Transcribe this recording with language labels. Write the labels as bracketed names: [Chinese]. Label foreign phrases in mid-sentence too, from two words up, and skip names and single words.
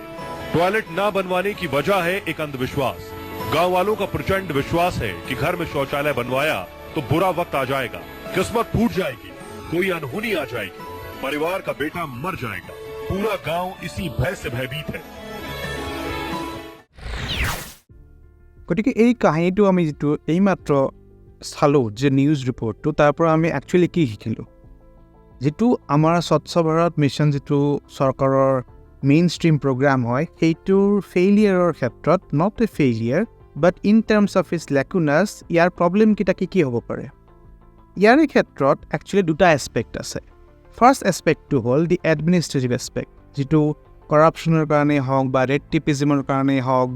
[Hindi] टॉयलेट ना बनवाने की वजह है एक अंधविश्वास। गांव वालों का प्रचंड विश्वास है कि घर में शौचालय बनवाया तो तो बुरा वक्त आ जाएगा, किस्मत फूट जाएगी, कोई अनहोनी आ जाएगी, परिवार का बेटा मर जाएगा, पूरा गांव इसी भय से भयभीत है। [Assamese] গতিকে এই কাহিনীটো আমি যেটো এইমাত্ৰ চালোঁ যে [English] news reportটো [Assamese] তাৰ পৰা আমি একচুৱেলি কি শিকিলোঁ যেটো আমাৰ স্বচ্ছ ভাৰত মিছন যেটো চৰকাৰৰ [English] main stream program [Assamese] হয় সেইটোৰ ফেইলিয়াৰৰ ক্ষেত্ৰত [English] not a failure but in terms of its lacunas [Assamese] ইয়াৰ প্ৰব্লেমকেইটা কি হ'ব পাৰে ইয়াৰ ক্ষেত্ৰত একচুৱেলি দুটা এছপেক্ট আছে [English] first aspectটো [Assamese] হ'ল [English] the administrative aspect [Assamese] যেটো কৰাপশ্যনৰ কাৰণে হওক বা [English] red tapeismৰ [Assamese] কাৰণে হওক